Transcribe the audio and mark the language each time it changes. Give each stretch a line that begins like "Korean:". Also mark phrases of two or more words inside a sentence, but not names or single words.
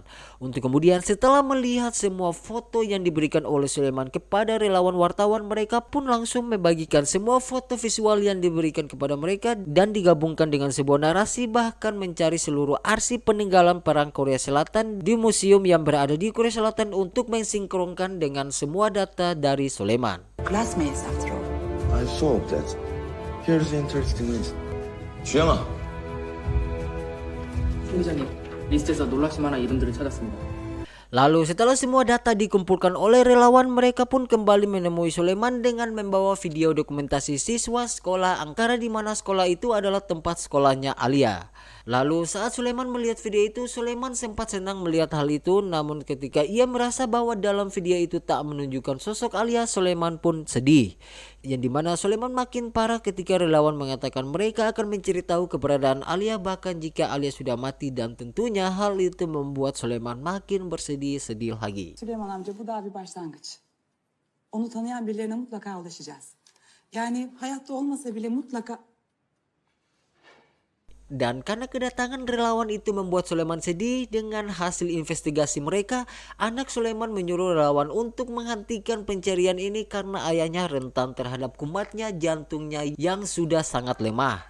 Indonesian: Untuk kemudian setelah melihat semua foto yang diberikan oleh Sulaiman kepada relawan wartawan, mereka pun langsung membagikan semua foto visual yang diberikan kepada mereka dan digabungkan dengan sebuah narasi, bahkan mencari seluruh arsip peninggalan perang Korea Selatan di museum yang berada di Korea Selatan untuk mensinkronkan dengan semua data dari Sulaiman.
English: Classmates after all. I saw that. Here's the interesting list.
Korean: 주영아. 팀장님, 리스트에서 놀라실 만한 이름들을 찾았습니다.
Indonesian: Lalu setelah semua data dikumpulkan oleh relawan, mereka pun kembali menemui Sulaiman dengan membawa video dokumentasi siswa sekolah Ankara, di mana sekolah itu adalah tempat sekolahnya Alia. Lalu saat Sulaiman melihat video itu, Sulaiman sempat senang melihat hal itu, namun ketika ia merasa bahwa dalam video itu tak menunjukkan sosok Alia, Sulaiman pun sedih. Yang dimana Sulaiman makin parah ketika relawan mengatakan mereka akan mencari tahu keberadaan Alia bahkan jika Alia sudah mati, dan tentunya hal itu membuat Sulaiman makin bersedih-sedih lagi.
Turkish: Süleyman amca bu daha bir başlangıç. Onu tanıyan birilerine mutlaka ulaşacağız. Yani hayatta olmasa bile mutlaka...
Indonesian: Dan karena kedatangan relawan itu membuat Sulaiman sedih dengan hasil investigasi mereka, anak Sulaiman menyuruh relawan untuk menghentikan pencarian ini karena ayahnya rentan terhadap kumatnya jantungnya yang sudah sangat lemah.